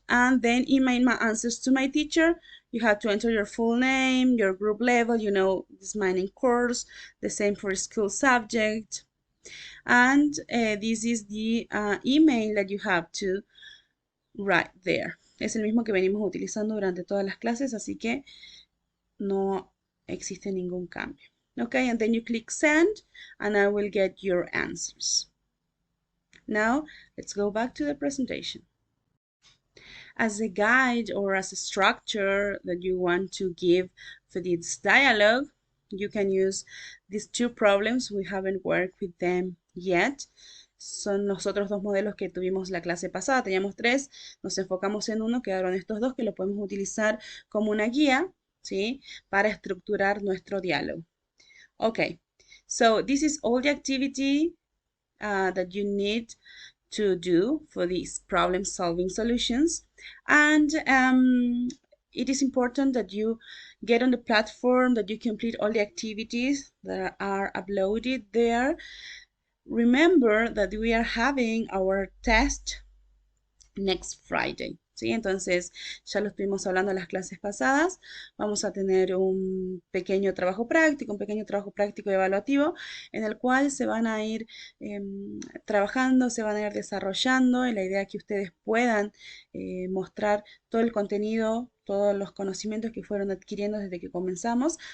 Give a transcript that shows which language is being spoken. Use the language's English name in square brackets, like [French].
[English] And then in my answers to my teacher, you have to enter your full name, your group level, you know, this mining course, the same for school subject. And this is the email that you have to write there. [Spanish] Es el mismo que venimos utilizando durante todas las clases, así que no existe ningún cambio. [English] Okay, and then you click send and I will get your answers. Now, let's go back to the presentation. As a guide or as a structure that you want to give for this dialogue, you can use these two problems. We haven't worked with them yet. [Spanish] Son los otros dos modelos que tuvimos la clase pasada. Teníamos tres, nos enfocamos en uno, quedaron estos dos que lo podemos utilizar como una guía, ¿sí?, para estructurar nuestro diálogo. [English] Okay, so this is all the activity that you need to do for these problem-solving solutions. And it is important that you get on the platform, that you complete all the activities that are uploaded there. Remember that we are having our test next Friday. [Spanish] ¿Sí? Entonces, ya lo estuvimos hablando en las clases pasadas. Vamos a tener un pequeño trabajo práctico evaluativo, en el cual se van a ir trabajando, se van a ir desarrollando, y la idea es que ustedes puedan mostrar todo el contenido, todos los conocimientos que fueron adquiriendo desde que comenzamos.